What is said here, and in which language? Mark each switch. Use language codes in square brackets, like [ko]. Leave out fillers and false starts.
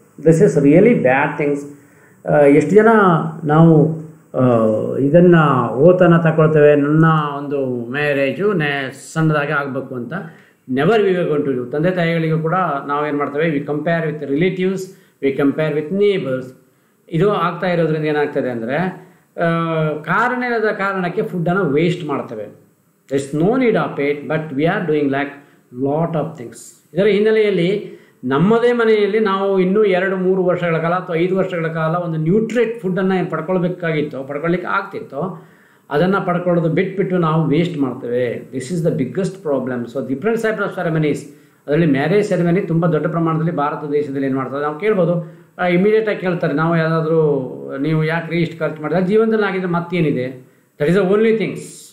[en] This is really bad things. [kn] ಎಷ್ಟು ಜನ ನಾವು ಇದನ್ನು ಓತನ ತಗೊಳ್ತೇವೆ, ನನ್ನ ಒಂದು ಮ್ಯಾರೇಜು ಸಣ್ಣದಾಗಿ ಆಗಬೇಕು ಅಂತ. [en] Never we gone to do. [kn] ತಂದೆ ತಾಯಿಗಳಿಗೂ ಕೂಡ ನಾವು ಏನು ಮಾಡ್ತೇವೆ, [en] We compare with relatives, we compare with neighbours. [kn] ಇದು ಆಗ್ತಾ ಇರೋದ್ರಿಂದ ಏನಾಗ್ತದೆ ಅಂದರೆ, ಕಾರಣದ ಕಾರಣಕ್ಕೆ ಫುಡ್ಡನ್ನು ವೇಸ್ಟ್ ಮಾಡ್ತೇವೆ. [en] there is no need of it, but we are doing like lot of things. [kn] ಇದರ ಹಿನ್ನೆಲೆಯಲ್ಲಿ ನಮ್ಮದೇ ಮನೆಯಲ್ಲಿ ನಾವು ಇನ್ನೂ 2-3 ವರ್ಷಗಳ ಕಾಲ ಅಥವಾ 5 ವರ್ಷಗಳ ಕಾಲ ಒಂದು ನ್ಯೂಟ್ರಿಯೆಂಟ್ ಫುಡ್ಡನ್ನು ಏನು ಪಡ್ಕೊಳ್ಳಿಕ್ಕೆ ಆಗ್ತಿತ್ತೋ ಅದನ್ನು ಪಡ್ಕೊಳ್ಳೋದು ಬಿಟ್ಬಿಟ್ಟು ನಾವು ವೇಸ್ಟ್ ಮಾಡ್ತೇವೆ. [en] This is the biggest problem. So different type of ceremonies, [kn] ಅದರಲ್ಲಿ ಮ್ಯಾರೇಜ್ ಸೆರೆಮನಿ ತುಂಬ ದೊಡ್ಡ ಪ್ರಮಾಣದಲ್ಲಿ ಭಾರತ ದೇಶದಲ್ಲಿ ಏನು ಮಾಡ್ತಾರೆ, ನಾವು ಕೇಳ್ಬೋದು, ಇಮಿಡಿಯೇಟಾಗಿ ಕೇಳ್ತಾರೆ, ನಾವು ಯಾವುದಾದ್ರೂ ನೀವು ಯಾಕೆ ಇಷ್ಟು ಖರ್ಚು ಮಾಡಿದ್ರೆ ಜೀವನದಲ್ಲಿ ಆಗಿದ್ರೆ ಮತ್ತೇನಿದೆ. [en] That is the only things.